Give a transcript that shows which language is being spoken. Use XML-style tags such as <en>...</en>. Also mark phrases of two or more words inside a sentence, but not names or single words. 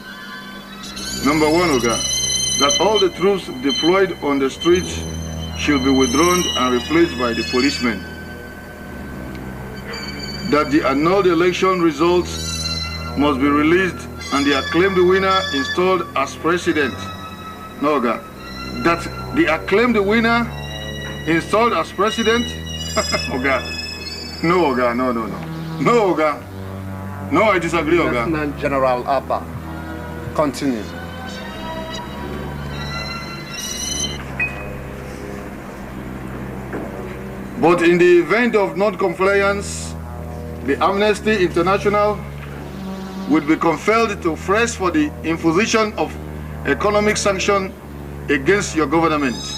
<en>Number one, Oga, that all the troops deployed on the streets should be withdrawn and replaced by the policemen. That the annulled election results must be released and the acclaimed winner installed as president. No, Oga. That the acclaimed winner installed as president? Oga. No, Oga. No. No, Oga. No, I disagree, Oga. Lieutenant General Abba, continue. But in the event of non-compliance, the Amnesty International would be compelled to press for the imposition of economic sanction against your government.</en>